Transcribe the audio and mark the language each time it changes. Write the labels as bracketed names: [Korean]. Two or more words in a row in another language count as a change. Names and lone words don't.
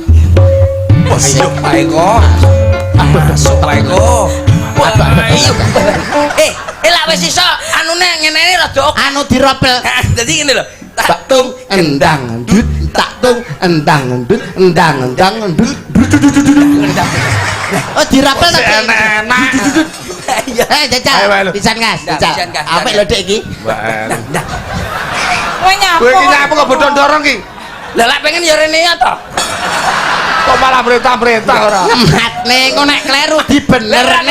[Javanese] Wah, ayo Pak Eko. Masuk Pak Eko. Wah, ayo. Lah wis iso anune ngene rada Anu diropel. dadi ngene lho. Tak tung endang dut tak tung endang dut endang endang dut dut dut dut dut. Oh dirapel tapi Enak-enak. Iya. jajal Ayo, ayo. pisan gas Dah, jajal pisan gas, apik dah. lho Dik iki Mbak Elisi. Kowe nyapa? Kowe iki nyapa kok bodho dorong ki? Lah lek pengen ya rene ya to. Kok malah perintah-perintah ora? mat ning kok nek kleru dibenerne